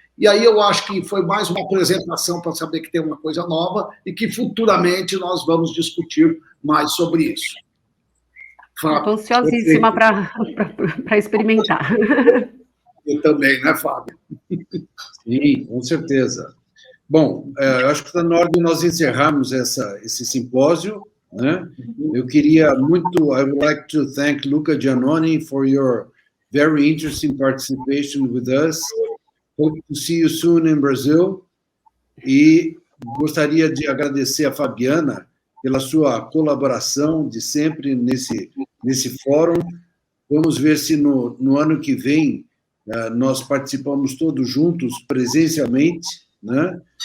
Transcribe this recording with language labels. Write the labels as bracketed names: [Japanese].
[Portuguese] E aí eu acho que foi mais uma apresentação para saber que tem uma coisa nova e que futuramente nós vamos discutir mais sobre isso. Estou ansiosíssima para experimentar. Eu também, né, Fábio? Sim, com certeza. Bom, eu acho que está na hora de nós encerrarmos esse simpósio, né? Eu queria muito, [English] I would like to thank Luca Giannoni for your very interesting participation with us. Hope to see you soon in Brazil. [Portuguese] E gostaria de agradecer a Fabiana pela sua colaboração de sempre nesse fórum. Vamos ver se no ano que vem nós participamos todos juntos, presencialmente, né?